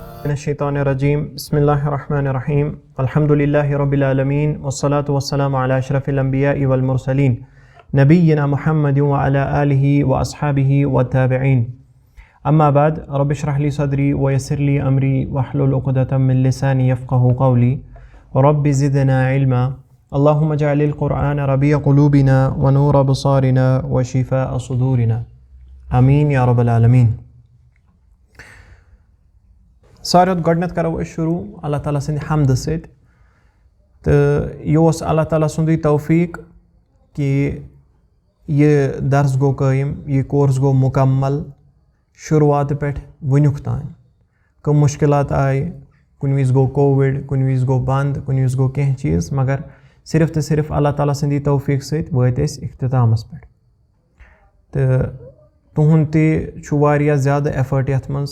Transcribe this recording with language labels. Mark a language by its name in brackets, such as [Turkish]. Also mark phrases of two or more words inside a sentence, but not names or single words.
[Arabic] من الشيطان الرجيم بسم الله الرحمن الرحيم الحمد لله رب العالمين والصلاة والسلام على أشرف الأنبياء والمرسلين نبينا محمد وعلى آله وأصحابه والتابعين أما بعد رب اشرح لي صدري ويسر لي أمري واحلل عقدة من لساني يفقه قولي رب زدنا علما اللهم اجعل القرآن ربيع قلوبنا ونور بصارنا وشفاء صدورنا آمين يا رب العالمين. [Kashmiri] ساروت گۄڈنٮ۪تھ کرو أسۍ شروع اللہ تعالیٰ سٕنٛدِ حمدٕ سۭتۍ تہٕ یہِ اوس اللہ تعالیٰ سُنٛدُے توفیٖق کہِ یہِ درس گوٚو قٲیِم یہِ کورس گوٚو مُکمل شروعاتہٕ پٮ۪ٹھ وٕنیُک تانۍ. کٕم مُشکلات آیہِ کُنہِ وِزِ گوٚو کووِڈ کُنہِ وِزِ گوٚو بنٛد کُنہِ وِزِ گوٚو کینٛہہ چیٖز مگر صرف تہٕ صرف اللہ تعالیٰ سٕنٛدی توفیٖق سۭتۍ وٲتۍ أسۍ اختتامس پٮ۪ٹھ تہٕ تُہُنٛد تہِ چھُ واریاہ زیادٕ اٮ۪فٲٹ یَتھ منٛز.